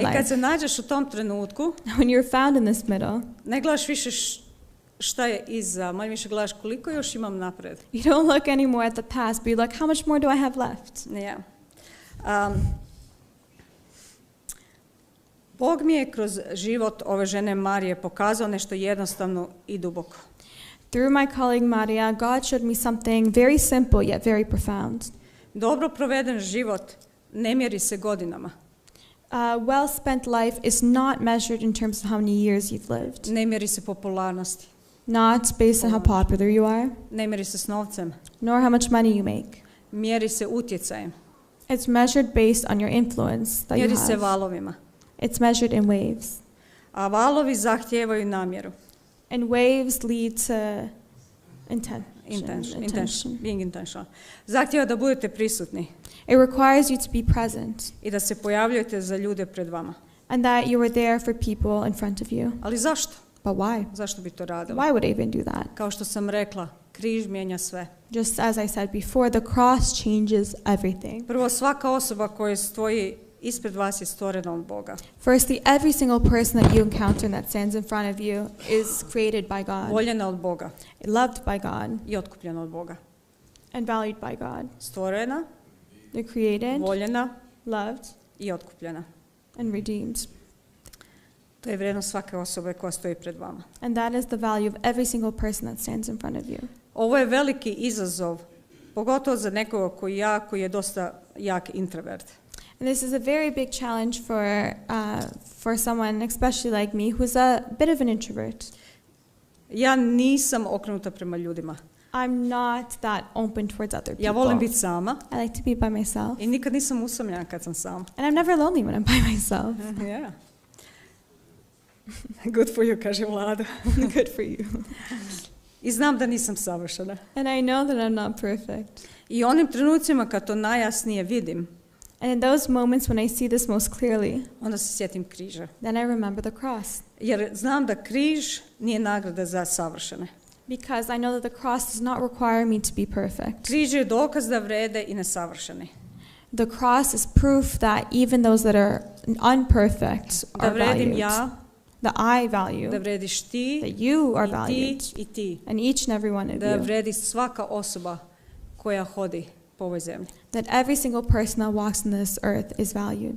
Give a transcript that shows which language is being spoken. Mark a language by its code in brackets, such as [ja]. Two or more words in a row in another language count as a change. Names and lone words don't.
[hr] I kad [en] life. [hr] se nađeš u tom trenutku, [en] When you're found in this middle, [hr] ne gledaš više šta je iza, manje više gledaš koliko još imam napred. [en] you don't look anymore at the past, but you're like, how much more do I have left? Yeah. [hr] Bog mi je kroz život ove žene Marije pokazao nešto jednostavno i duboko. [en] Through my colleague Maria, God showed me something very simple yet very profound. [hr] Dobro proveden život ne mjeri se godinama. [en] Well spent life is not measured in terms of how many years you've lived. [hr] Ne mjeri se popularnosti. [en] Not based on how popular you are, [hr] Ne mjeri se s novcem. [en] nor how much money you make. [hr] Mjeri se utjecajem. [en] It's measured based on your influence that you [hr] Mjeri se [en] have. [hr] valovima. [en] It's measured in waves. [hr] A valovi zahtijevaju namjeru. [en] And waves lead to intention. Being intentional. [hr] Zahtijeva da budete prisutni [en] It requires you to be present [hr] i da se pojavljujete za ljude pred vama. [en] and that you are there for people in front of you. [hr] Ali zašto? [en] But why? [hr] Zašto bi to radili? [en] Why would I even do that? [hr] Kao što sam rekla, križ mijenja sve. [en] Just as I said before, the cross changes everything. [hr] Prvo, svaka osoba koja stoji ispred vas je stvorena od Boga. [en] Firstly, every single person that you encounter and that stands in front of you is created by God, [hr] Voljena od Boga [en] loved by God, [hr] i otkupljena od Boga. [en] and valued by God. [hr] Stvorena, [en] They're created, [hr] voljena [en] loved, [hr] i otkupljena. [en] and redeemed. [hr] To je vrijednost svake osobe koja stoji pred vama. [en] And that is the value of every single person that stands in front of you. [hr] Ovo je veliki izazov, pogotovo za nekoga koji je dosta jak introvert. [en] And this is a very big challenge for someone, especially like me, who's a bit of an introvert. [hr] Ja nisam okrenuta prema ljudima. [en] I'm not that open towards other people. [hr] Ja volim biti sama [en] I like to be by myself. [hr] i nikad nisam usamljena kad sam sama. [en] And I'm never lonely when I'm by myself. Yeah. Good for you, [hr] kaže Vlada. [en] Good for you. [hr] I znam da nisam savršena. [en] And I know that I'm not perfect. [hr] I onim trenucima kad to najjasnije vidim, [en] And in those moments when I see this most clearly, [hr] onda se sjetim križa. [en] then I remember the cross. [hr] Jer znam da križ nije nagrada za savršene. [en] Because I know that the cross does not require me to be perfect. [hr] Križ je dokaz da vrede i nesavršeni. [en] The cross is proof that even those that are unperfect [hr] Da [en] are [hr] vredim [en] valued. [hr] ja, [en] That I value. [hr] da vrediš ti, [en] That you are [hr] i [en] valued. [hr] ti, i ti. [en] And each and every one of [hr] Da [en] you. [hr] vredi svaka osoba koja hodi po ovoj zemlji. [en] That every single person that walks on this earth is valued.